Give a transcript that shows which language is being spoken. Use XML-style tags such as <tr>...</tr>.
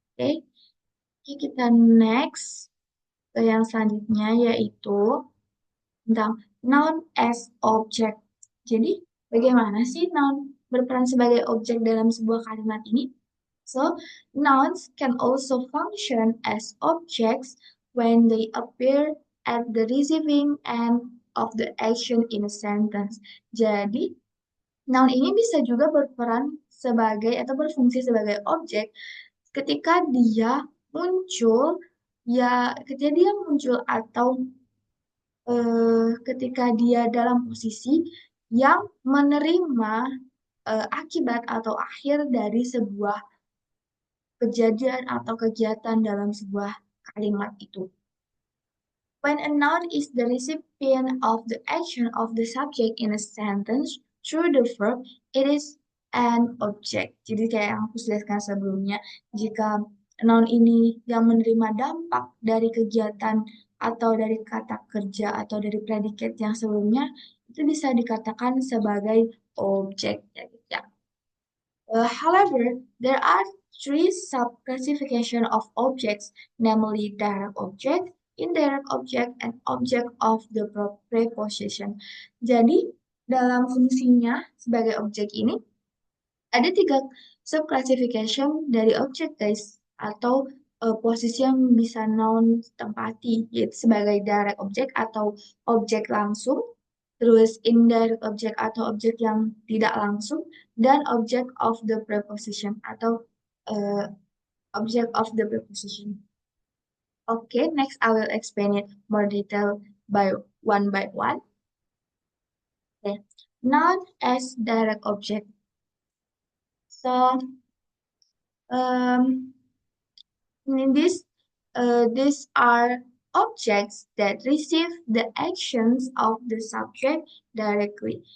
<id>Oke, Oke, kita next ke yang selanjutnya yaitu tentang</id> <en>noun as object.</en> <id>Jadi, bagaimana sih noun berperan sebagai objek dalam sebuah kalimat ini?</id> <en>So, nouns can also function as objects when they appear at the receiving end of the action in a sentence.</en> <id>Jadi, noun ini bisa juga berperan sebagai atau berfungsi sebagai objek ketika dia muncul, ketika dia muncul atau ketika dia dalam posisi yang menerima akibat atau akhir dari sebuah kejadian atau kegiatan dalam sebuah kalimat itu.</id> <en>When a noun is the recipient of the action of the subject in a sentence through the verb, it is an object.</en> <id>Jadi kayak yang aku jelaskan sebelumnya, jika noun ini yang menerima dampak dari kegiatan atau dari kata kerja atau dari predikat yang sebelumnya, itu bisa dikatakan sebagai objek. Ya.</id> <en>However, there are three sub-classification of objects, namely direct object, indirect object, and object of the preposition.</en> <id>Jadi, dalam fungsinya sebagai objek ini, ada tiga sub-classification dari objek, guys, atau posisi yang bisa noun tempati, yaitu sebagai direct object atau objek langsung, terus indirect object atau objek yang tidak langsung, dan object of the preposition atau object of the preposition.</id> <en>Okay, next I will explain it more detail by one. Okay, noun as direct object. So, um, in this, these are objects that receive the actions of the subject directly.</en>